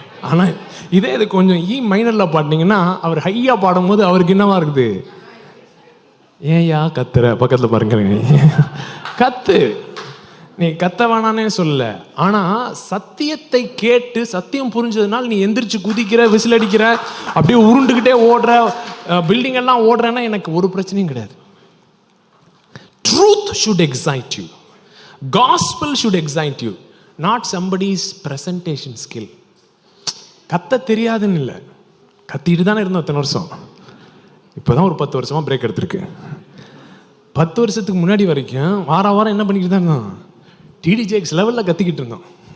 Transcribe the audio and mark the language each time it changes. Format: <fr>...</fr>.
<ta>ஆனால் இதே இது கொஞ்சம் இ மைனரில் பாடினீங்கன்னா அவர் ஹையாக பாடும்போது அவருக்கு என்னவா இருக்குது, ஏன்யா கத்துற, பக்கத்தில் பாருங்க, கத்து, நீ கத்த வேணானே சொல்லல. ஆனா சத்தியத்தை கேட்டு சத்தியம் புரிஞ்சதுனால நீ எந்திரிச்சு குதிக்கிற, விசில் அடிக்கிற, அப்படியே உருண்டுகிட்டே ஓடுற, பில்டிங் எல்லாம் ஓடுறேன்னா எனக்கு ஒரு பிரச்சனையும் கிடையாது.</ta> <en>Truth should excite you. Gospel should excite you, not somebody's presentation skill.</en> <ta>கத்த தெரியாதுன்னு இல்லை, கத்திட்டு தானே இருந்தோம் இத்தனை வருஷம். இப்போதான் ஒரு 10 வருஷமா பிரேக் எடுத்திருக்கு. 10 வருஷத்துக்கு முன்னாடி வரைக்கும் வாரம் என்ன பண்ணிக்கிட்டு தான் இருந்தோம், டிடி ஜேக்ஸ் லெவலில் கத்திக்கிட்டு இருந்தோம்.</ta>